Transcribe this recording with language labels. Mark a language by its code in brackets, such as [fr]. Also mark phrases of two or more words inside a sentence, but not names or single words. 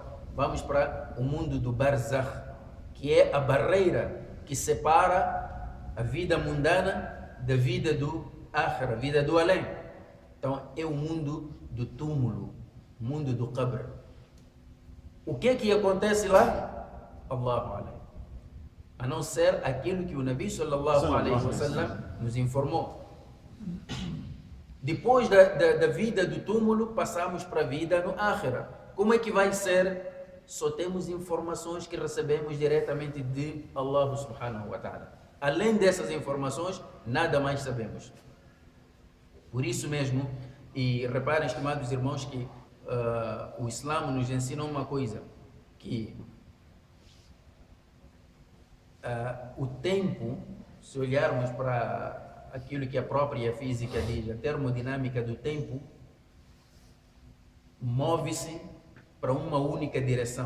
[pt] Vamos para o mundo do Barzakh, que é a barreira que separa a vida mundana da vida do Akhira, a vida do além. Então, é o mundo do túmulo, o mundo do qabr. O que é que acontece lá? [ar] الله أعلم. [pt] a não ser aquilo que o Nabi [ar] صلى الله عليه وسلم [pt] nos informou. Depois da vida do túmulo, passamos para a vida no Akhira. Como é que vai ser? Só temos informações que recebemos diretamente de Allah [ar] سبحانه وتعالى. [pt] Além dessas informações, nada mais sabemos. Por isso mesmo, e reparem, estimados irmãos, que o Islã nos ensina uma coisa, que o tempo, se olharmos para aquilo que a própria física diz, a termodinâmica do tempo, move-se para uma única direção.